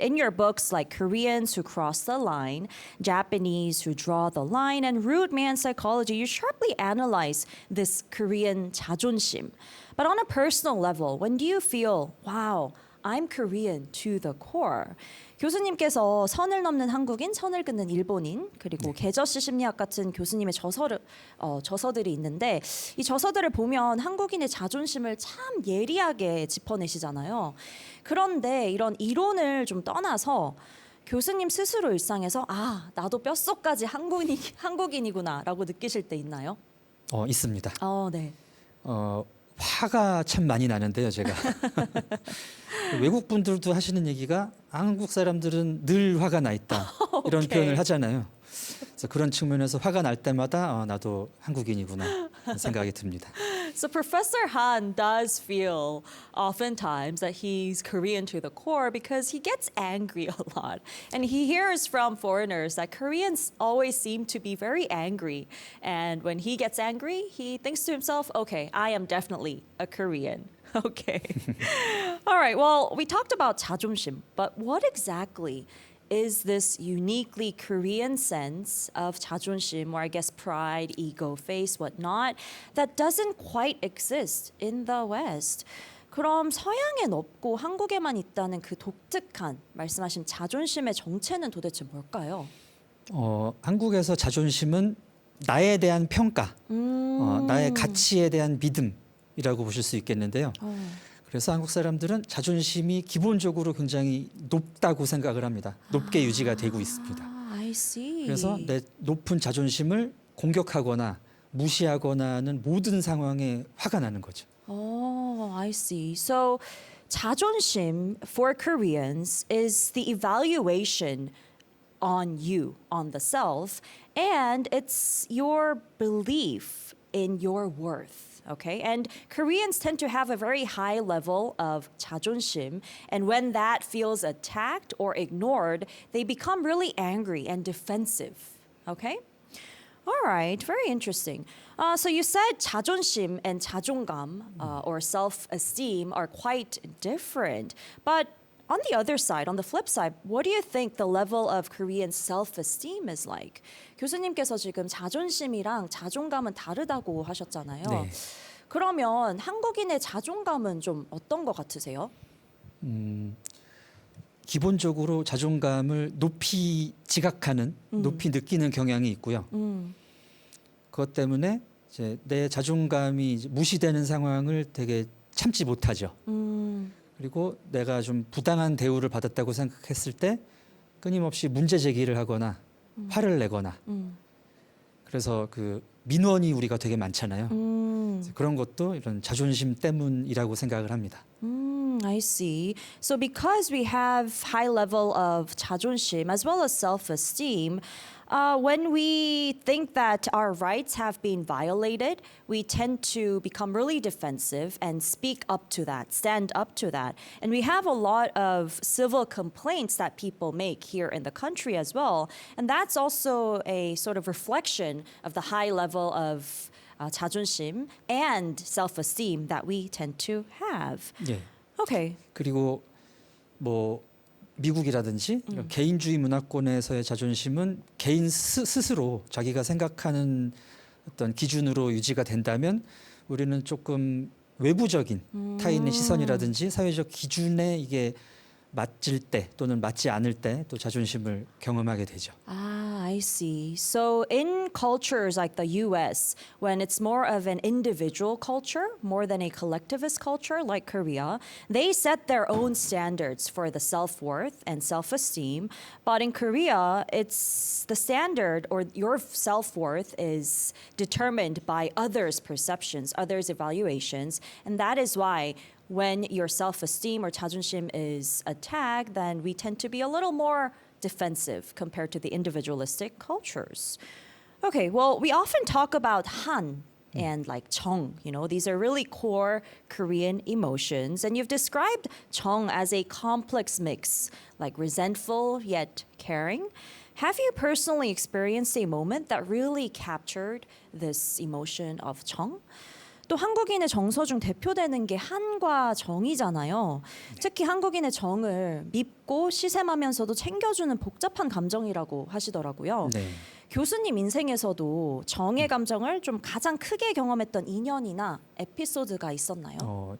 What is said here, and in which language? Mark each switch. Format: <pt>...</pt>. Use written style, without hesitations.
<en>In your books, like Koreans Who Cross the Line, Japanese Who Draw the Line, and Rude Man Psychology, you sharply analyze this Korean 자존심. But on a personal level, when do you feel, wow, I'm Korean to the core?</en> <ko>교수님께서 선을 넘는 한국인, 선을 긋는 일본인, 그리고 계저씨 심리학 같은 교수님의 저서들이 있는데 이 저서들을 보면 한국인의 자존심을 참 예리하게 짚어내시잖아요. 그런데 이런 이론을 좀 떠나서 교수님 스스로 일상에서 아, 나도 뼛속까지 한국인이구나라고 느끼실 때 있나요? 있습니다. 네. 화가 참 많이 나는데요, 제가. 외국 분들도 하시는 얘기가 한국 사람들은 늘 화가 나 있다 이런</ko> <en>오케이.</en> <ko>표현을 하잖아요. 그래서 그런 측면에서 화가 날 때마다 나도 한국인이구나 생각이 듭니다.</ko> <en>So Professor Han does feel oftentimes that he's Korean to the core because he gets angry a lot. And he hears from foreigners that Koreans always seem to be very angry. And when he gets angry, he thinks to himself, okay, I am definitely a Korean. Okay. All right. Well, we talked about 자존심, but what exactly is this uniquely Korean sense of 자존심, or I guess pride, ego, face, whatnot, that doesn't quite exist in the West?</en> <ko>그럼 서양엔 없고 한국에만 있다는 그 독특한 말씀하신 자존심의 정체는 도대체 뭘까요? 한국에서 자존심은 나에 대한 평가, 나의 가치에 대한 믿음이라고 보실 수 있겠는데요. 그래서 한국 사람들은 자존심이 기본적으로 굉장히 높다고 생각을 합니다. 높게 유지가 되고 있습니다.</ko> <en>I see.</en> <ko>그래서 내 높은 자존심을 공격하거나 무시하거나 하는 모든 상황에 화가 나는 거죠.</ko> <en>Oh, I see. So 자존심 for Koreans is the evaluation on you, on the self, and it's your belief in your worth. Okay, and Koreans tend to have a very high level of 자존심, and when that feels attacked or ignored, they become really angry and defensive. Okay, all right, very interesting. So you said 자존심 and 자존감 or self-esteem are quite different, but on the other side, on the flip side, what do you think the level of Korean self-esteem is like?</en> <ko>교수님께서 지금 자존심이랑 자존감은 다르다고 하셨잖아요. 네. 그러면 한국인의 자존감은 좀 어떤 것 같으세요? 기본적으로 자존감을 높이 지각하는, 높이 느끼는 경향이 있고요. 그것 때문에 이제 내 자존감이 이제 무시되는 상황을 되게 참지 못하죠. 그리고 내가 좀 부당한 대우를 받았다고 생각했을 때 끊임없이 문제 제기를 하거나 화를 내거나 그래서 그 민원이 우리가 되게 많잖아요. 그런 것도 이런 자존심 때문이라고 생각을 합니다.</ko> <en>I see. So because we have high level of 자존심 as well as self-esteem, when we think that our rights have been violated, we tend to become really defensive and speak up to that, stand up to that. And we have a lot of civil complaints that people make here in the country as well. And that's also a sort of reflection of the high level of 자존심 and self-esteem that we tend to have.</en> <ko>예.</ko> <en>Okay.</en> <ko>그리고 뭐 미국이라든지 이런 개인주의 문화권에서의 자존심은 개인 스스로 자기가 생각하는 어떤 기준으로 유지가 된다면 우리는 조금 외부적인 타인의 시선이라든지 사회적 기준에 이게 맞을 때 또는 맞지 않을 때 또 자존심을 경험하게 되죠.</ko> <en>Ah, I see. So in cultures like the US, when it's more of an individual culture, more than a collectivist culture like Korea, they set their own standards for the self-worth and self-esteem. But in Korea, it's the standard or your self-worth is determined by others' perceptions, others' evaluations. And that is why when your self-esteem or 자존심 is attacked, then we tend to be a little more defensive compared to the individualistic cultures. Okay, well, we often talk about Han and like Chong, you know, these are really core Korean emotions. And you've described Chong as a complex mix, like resentful yet caring. Have you personally experienced a moment that really captured this emotion of Chong?</en> <ko>또 한국인의 정서 중 대표되는 게 한과 정이잖아요. 특히 한국인의 정을 밉고 시샘하면서도 챙겨주는 복잡한 감정이라고 하시더라고요. 네. 교수님 인생에서도 정의 감정을 좀 가장 크게 경험했던 인연이나 에피소드가 있었나요?</ko>